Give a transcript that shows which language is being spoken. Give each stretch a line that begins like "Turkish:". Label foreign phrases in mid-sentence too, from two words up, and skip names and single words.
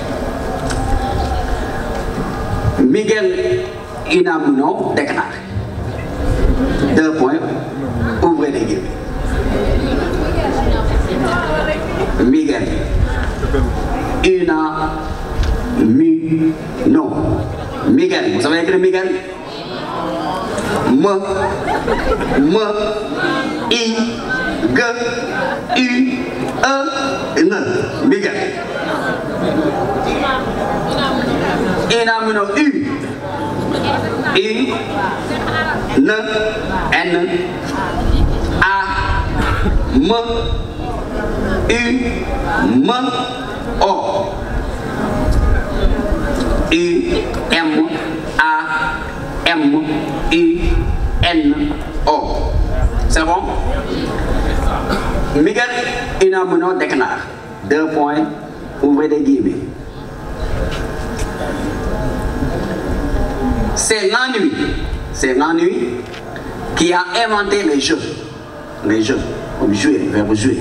French: Miguel Unamuno déclare. 2 points, ouvrez les guillemets. Miguel Unamuno. Miguel, vous savez écrire Miguel? I, G, U, E, N. Miguel. Unamuno. U, N, A, M, U, M, O. U, M, A, M, U, N, O. C'est bon? Miguel Unamuno déclare. 2 points, ouvrez des guillemets. C'est l'ennui qui a inventé les jeux, comme jouer, verbe jouer.